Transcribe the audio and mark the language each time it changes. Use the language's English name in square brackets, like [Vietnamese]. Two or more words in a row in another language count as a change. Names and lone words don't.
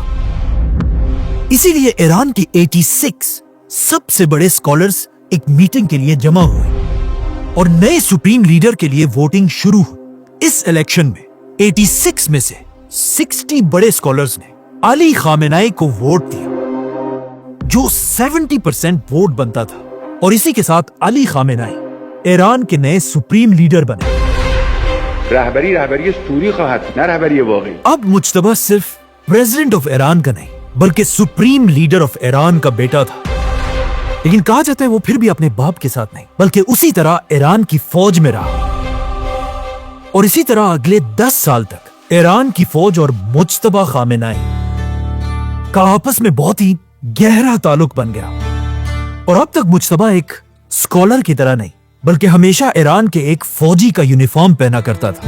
[Urdu] اسی لیے ایران کی 86 سب سے بڑے اسکالرز ایک میٹنگ کے لیے جمع ہوئے اور نئے [English] Supreme Leader [Urdu] کے لیے ووٹنگ شروع ہوئی۔ اس الیکشن میں 86 میں سے 60 بڑے اسکالرز نے علی خامنائی کو ووٹ دیا، جو 70% ووٹ بنتا تھا، اور اسی کے ساتھ علی خامنائی ایران کے نئے [English] Supreme Leader [Urdu] بنے۔ [Persian] رهبری اسطوری خواهد نه رهبری واقعی۔ [Urdu] اب مجتبی صرف [English] President of Iran [Urdu] کا نہیں بلکہ [English] Supreme Leader of Iran [Urdu] کا بیٹا تھا، لیکن کہا جاتا ہے وہ پھر بھی اپنے باپ کے ساتھ نہیں بلکہ اسی طرح ایران کی فوج میں رہا، اور اسی طرح اگلے 10 سال تک ایران کی فوج اور مجتبی خامنائی کا آپس میں بہت ہی گہرا تعلق بن گیا، اور اب تک مجتبی ایک اسکالر کی طرح نہیں بلکہ ہمیشہ ایران کے ایک فوجی کا یونیفارم پہنا کرتا تھا۔